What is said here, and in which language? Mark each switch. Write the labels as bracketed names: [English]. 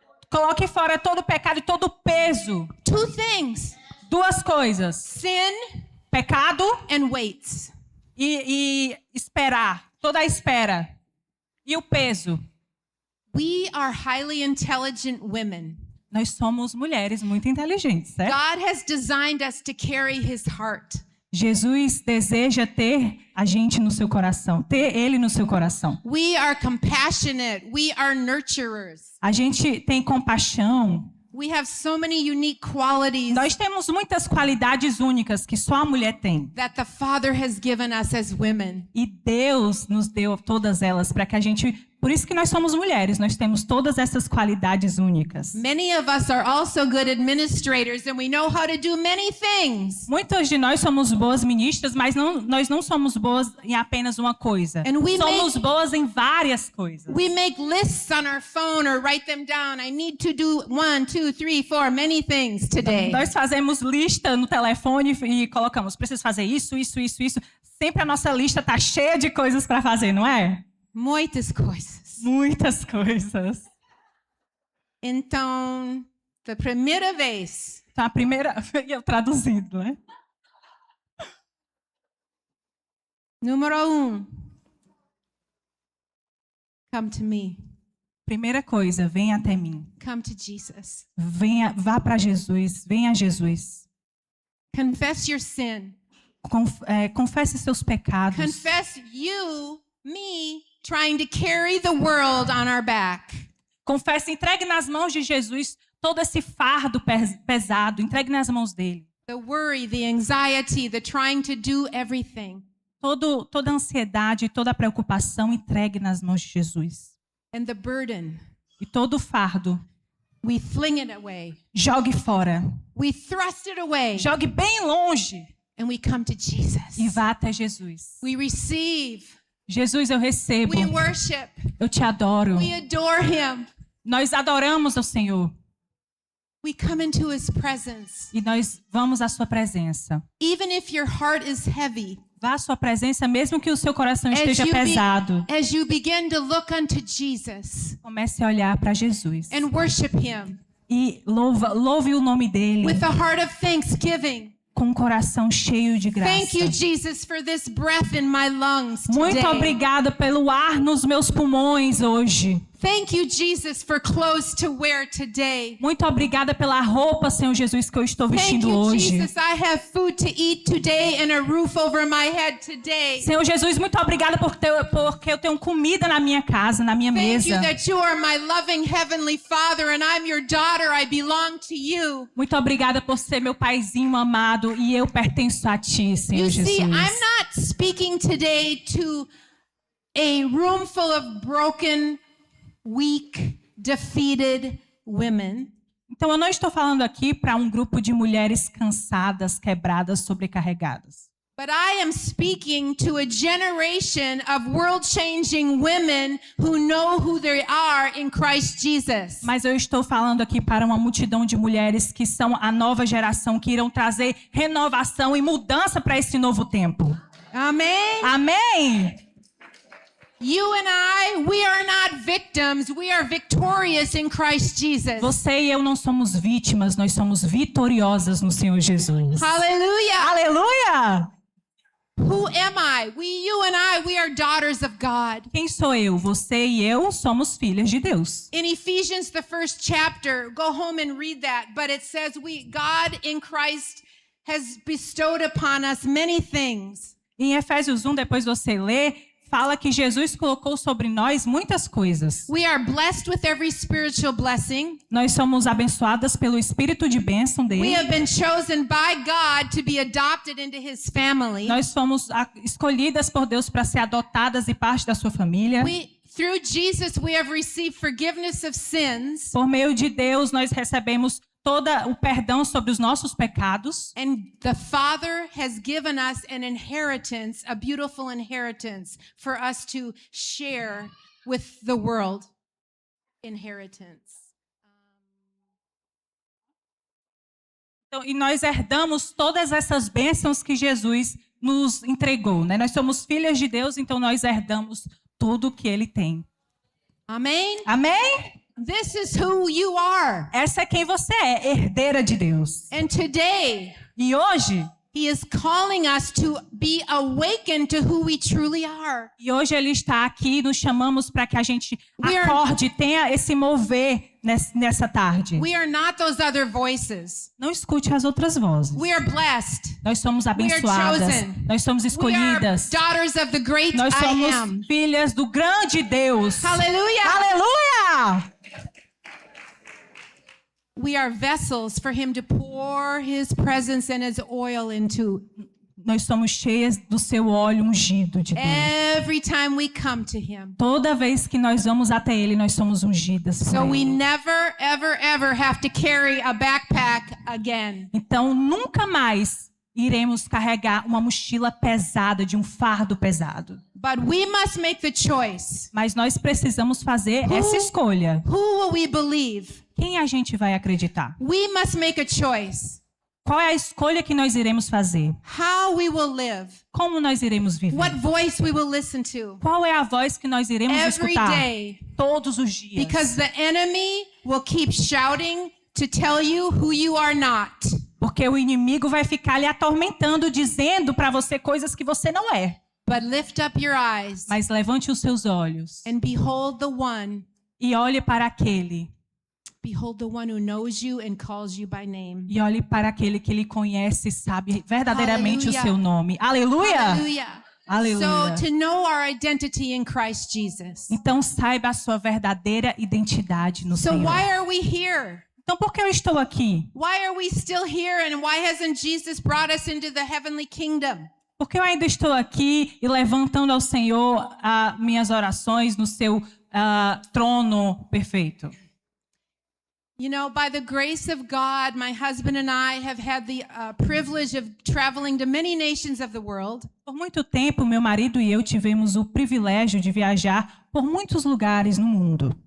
[Portuguese] Coloque fora todo o pecado e todo o peso. [English] Two things, [Portuguese] Duas coisas: [English] sin [Portuguese] pecado [English] and weights. [Portuguese] e esperar. Toda a espera. E o peso. [English] We are highly intelligent women. [Portuguese] Nós somos mulheres muito inteligentes, certo? [English] God has designed us to carry his heart. [Portuguese] Jesus deseja ter a gente no seu coração, ter ele no seu coração. [English] We are compassionate. We are nurturers. [Portuguese] A gente tem compaixão. [English] We have so many unique qualities [Portuguese] Nós temos muitas qualidades únicas que só a mulher tem. [English] that the Father has given us as women. [Portuguese] E Deus nos deu todas elas para que a gente... Por isso que nós somos mulheres, nós temos todas essas qualidades únicas. [English] Many of us are also good administrators and we know how to do many things. [Portuguese] Muitas de nós somos boas ministras, mas nós não somos boas em apenas uma coisa. [English] And we [Portuguese] Somos boas em várias coisas. [English] We make lists on our phone or write them down. I need to do 1, 2, 3, 4, many things today. [Portuguese] Nós fazemos lista no telefone e colocamos, preciso fazer isso, isso, isso, isso. Sempre a nossa lista tá cheia de coisas para fazer, não é? Muitas coisas. Muitas coisas. Então, da primeira vez, Então, a primeira... Eu traduzido, né? número 1, [English] come to me. [Portuguese] Primeira coisa, venha até mim. [English] Come to Jesus. [Portuguese] Vá para Jesus, venha a Jesus. [English] Confess your sin. [Portuguese] Confesse seus pecados. [English] Confess you, me, trying to carry the world on our back. [Portuguese] Confesse, entregue nas mãos de Jesus todo esse fardo pesado, entregue nas mãos dele. [English] The worry, the anxiety, the trying to do everything. [Portuguese] Toda a ansiedade, toda a preocupação, entregue nas mãos de Jesus. [English] And the burden, [Portuguese] E todo o fardo, [English] we fling it away. [Portuguese] jogue fora. [English] We thrust it away. [Portuguese] Jogue bem longe [English] And we come to Jesus. [Portuguese] e vá até Jesus. [English] We receive. [Portuguese] Jesus, eu recebo. [English] We worship. [Portuguese] Eu te adoro. [English] We adore Him. [Portuguese] Nós adoramos ao Senhor. [English] We come into His presence. [Portuguese] E nós vamos à sua presença. [English] Even if your heart is heavy, [Portuguese] Vá à sua presença, mesmo que o seu coração [English] As [Portuguese] esteja [English] you be- [Portuguese] pesado. [English] as you begin to look unto Jesus [Portuguese] Comece a olhar para Jesus. [English] and worship Him [Portuguese] E louve o nome dele [English] with a heart of thanksgiving. [Portuguese] com um coração cheio de graça. [English] Thank you, Jesus, for this breath in my lungs [Portuguese] Muito [English] today. [Portuguese] obrigada pelo ar nos meus pulmões hoje. [English] Thank you, Jesus, for clothes to wear today. [Portuguese] Muito obrigada pela roupa, Senhor Jesus, que eu estou [English] Thank [Portuguese] vestindo [English] you, [Portuguese] hoje. [English] Jesus, I have food to eat today and a roof over my head today. [Portuguese] Senhor Jesus, muito obrigada porque eu tenho comida na minha casa, na minha [English] Thank you [Portuguese] mesa. [English] that you are my loving Heavenly Father and I'm your daughter. I belong to you. [Portuguese] Muito obrigada por ser meu paizinho amado e eu pertenço a Ti, Senhor [English] You see, [Portuguese] Jesus. [English] I'm not speaking today to a room full of broken, weak, defeated women. [Portuguese] Então eu não estou falando aqui para um grupo de mulheres cansadas, quebradas, sobrecarregadas. [English] But I am speaking to a generation of world-changing women who know who they are in Christ Jesus. [Portuguese] Mas eu estou falando aqui para uma multidão de mulheres que são a nova geração, que irão trazer renovação e mudança para esse novo tempo. [English] Amen. [Portuguese] Amém? [English] You and I, we are not victims. We are victorious in Christ Jesus. [Portuguese] Você e eu não somos vítimas, nós somos vitoriosas no Senhor Jesus. [English] Hallelujah. [Portuguese] Aleluia! [English] Who am I? You and I, we are daughters of God. [Portuguese] Quem sou eu? Você e eu somos filhas de Deus. [English] In Ephesians, the first chapter, go home and read that. But it says God in Christ has bestowed upon us many things. [Portuguese] Em Efésios 1, depois você lê, fala que Jesus colocou sobre nós muitas coisas. [English] We are blessed with every spiritual blessing. [Portuguese] Nós somos abençoadas pelo espírito de bênção [English] We [Portuguese] dele. [English] have been chosen by God to be adopted into His family. [Portuguese] Nós fomos escolhidas por Deus para ser adotadas e parte da sua família. [English] Through Jesus, we have received forgiveness of sins. [Portuguese] Por meio de Deus, nós recebemos todo o perdão sobre os nossos pecados. [English] And the Father has given us an inheritance, a beautiful inheritance for us to share with the world. Inheritance. [Portuguese] Então, e nós herdamos todas essas bênçãos que Jesus nos entregou, né? Nós somos filhas de Deus, então nós herdamos tudo que Ele tem. [English] Amen? [Portuguese] Amém? [English] This is who you are. [Portuguese] Essa é quem você é, herdeira de Deus. [English] And today, [Portuguese] E hoje, [English] He is calling us to be awakened to who we truly are. [Portuguese] Ele está aqui, nos chamamos para que a gente [English] We are- [Portuguese] acorde, tenha esse mover nessa tarde. [English] We are not those other voices. [Portuguese] Não escute as outras vozes. [English] We are blessed. [Portuguese] Nós somos [English] We are [Portuguese] abençoadas. [English] chosen. [Portuguese] Nós somos [English] We are [Portuguese] escolhidas. [English] daughters of the great [Portuguese] Nós [English] I [Portuguese] somos [English] am. [Portuguese] filhas do grande Deus. [English] Hallelujah. [Portuguese] Aleluia! [English] We are vessels for him to pour his presence and his oil into. [Portuguese] Nós somos cheias do seu óleo ungido de Deus. [English] Every time we come to him. [Portuguese] Toda vez que nós vamos até ele, nós somos ungidas por [English] So we [Portuguese] ele. [English] never, ever, ever have to carry a backpack again. [Portuguese] Então, nunca mais iremos carregar uma mochila pesada, de um fardo pesado. [English] But we must make the choice. [Portuguese] Mas nós precisamos fazer essa escolha. [English] Who will we believe? [Portuguese] Quem a gente vai acreditar? [English] We must make a choice. [Portuguese] Qual é a escolha que nós iremos fazer? [English] How we will live. [Portuguese] Como nós iremos viver? [English] What voice we will listen to. [Portuguese] Qual é a voz que nós iremos [English] Every [Portuguese] escutar? [English] day. [Portuguese] Todos os dias. [English] Because the enemy will keep shouting to tell you who you are not. [Portuguese] Porque o inimigo vai ficar lhe atormentando, dizendo para você coisas que você não é. [English] But lift up your eyes [Portuguese] Mas levante os seus olhos [English] and behold the one. [Portuguese] e olhe para aquele. [English] Behold the one who knows you and calls you by name. [Portuguese] E olhe para aquele que lhe conhece e sabe verdadeiramente Aleluia. o seu nome. Aleluia! [English] Hallelujah. [Portuguese] Aleluia. [English] So to know our identity in Christ Jesus. [Portuguese] Então saiba a sua verdadeira identidade no [English] So [Portuguese] Senhor. [English] why are we here? [Portuguese] Então por que eu estou aqui? [English] Why are we still here and why hasn't Jesus brought us into the heavenly kingdom? [Portuguese] Porque eu ainda estou aqui e levantando ao Senhor minhas orações no seu trono perfeito. [English] You know, by the grace of God, my husband and I have had the privilege of traveling to many nations of the world. [Portuguese] Por muito tempo, meu marido e eu tivemos o privilégio de viajar por muitos lugares no mundo.